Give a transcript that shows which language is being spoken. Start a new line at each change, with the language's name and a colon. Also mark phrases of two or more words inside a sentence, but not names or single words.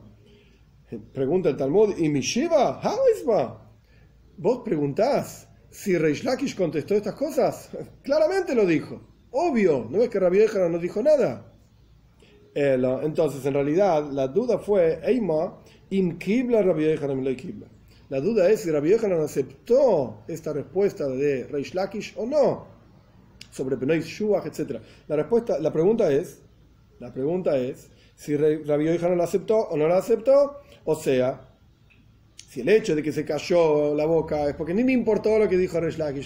Spanish: Pregunta el Talmud, ¿y Mishiva? ¿Vos preguntás si Reish Lakish contestó estas cosas? Claramente lo dijo. Obvio, ¿no es que Rabbi Yochanan no dijo nada? Entonces, en realidad, la duda fue, Eima,
Hebrew: אם קיבלה רבי יוחנן לא קיבלה.
Spanish: La duda es si Rabbi Yochanan aceptó esta respuesta de Reish Lakish o no, sobre Bnei Shuach, etc. La pregunta es si Rabbi Yochanan la aceptó o no la aceptó, o sea, si el hecho de que se cayó la boca es porque ni me importó lo que dijo Reish Lakish.